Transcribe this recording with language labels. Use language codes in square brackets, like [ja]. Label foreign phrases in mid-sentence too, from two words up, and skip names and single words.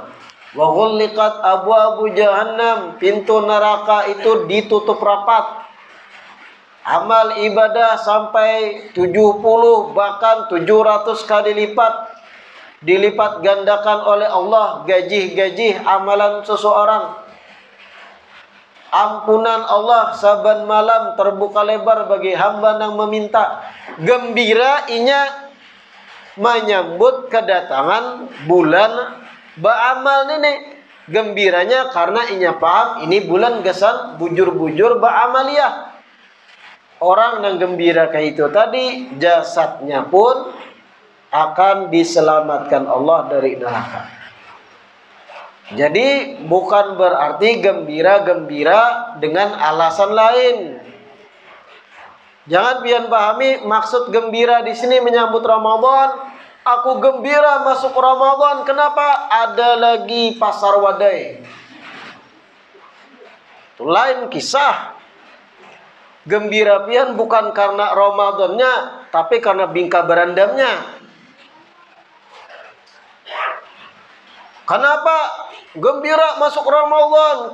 [ar] Wa ghulliqat abwabu jahannam, [id] pintu neraka itu ditutup rapat. Amal ibadah sampai 70 bahkan 700 kali lipat dilipat gandakan oleh Allah gaji-gaji amalan seseorang. Ampunan Allah saban malam terbuka lebar bagi hamba yang meminta. [bjn] Gembira inya menyambut kedatangan bulan ba'amal ini. Gembiranya karena inya paham ini bulan gesan bujur-bujur ba'amaliyah. [id] Orang yang gembira kayak itu tadi jasadnya pun akan diselamatkan Allah dari neraka. Jadi bukan berarti gembira-gembira dengan alasan lain. Jangan pian pahami maksud gembira di sini menyambut Ramadan. Aku gembira masuk Ramadan. Kenapa? Ada lagi pasar wadai. Itu lain kisah. Gembira pian bukan karena Ramadannya, tapi karena bingka berandamnya. Kenapa gembira masuk Ramadan?